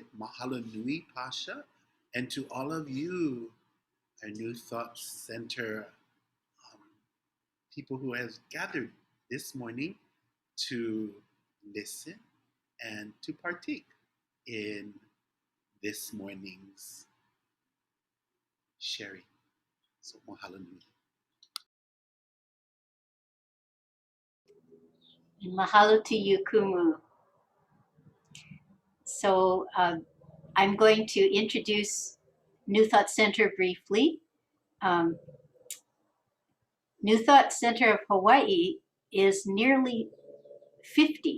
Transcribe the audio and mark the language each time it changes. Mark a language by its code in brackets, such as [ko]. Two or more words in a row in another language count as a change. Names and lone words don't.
[haw] Mahalo nui, [en] Pasha, and to all of you, our New Thought Center people who have gathered this morning to listen and to partake in this morning's sharing. [haw] So mahalo nui. [en] Mahalo to you, Kumu. So I'm going to introduce New Thought Center briefly. New Thought Center of Hawaii is nearly 50.